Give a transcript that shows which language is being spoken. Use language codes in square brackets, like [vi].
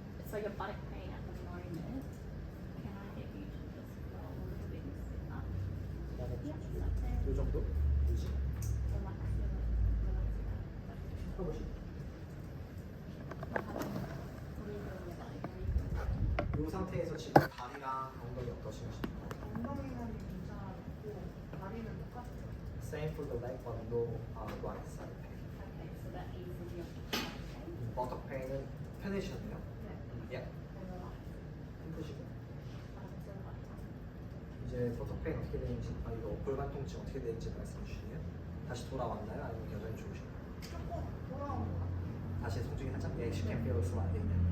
[en] So your buttock pain at the moment. Can I get you to just roll a little bit and sit up? [ko] 그 다음에 [en] Yeah, up there. [ko] 이 정도? 유지? [en] Relax, relax your back. [ko] 풀어보시죠. [en] What happened? What are you feeling your body? How are you feeling your body? [ko] 이 상태에서 지금 다리랑 엉덩이 어떠신가요? 엉덩이는 괜찮았고 다리는 똑같아요. [en] Same for the leg, but no right side pain. Okay, so that eases your back pain. [ko] 버터 페인은 편해지셨네요. 네. 예. [en] And relax. [ko] 힘드시고. [en] So relax. [ko] 이제 버터 페인 어떻게 되는지, 이거 골반 통증 어떻게 되는지 말씀해 주시면 다시 돌아왔나요? 아니면 여전히 좋으신가요? 조금 돌아온 것 같아요. 다시 통증이 살짝 [en] she can feel sliding.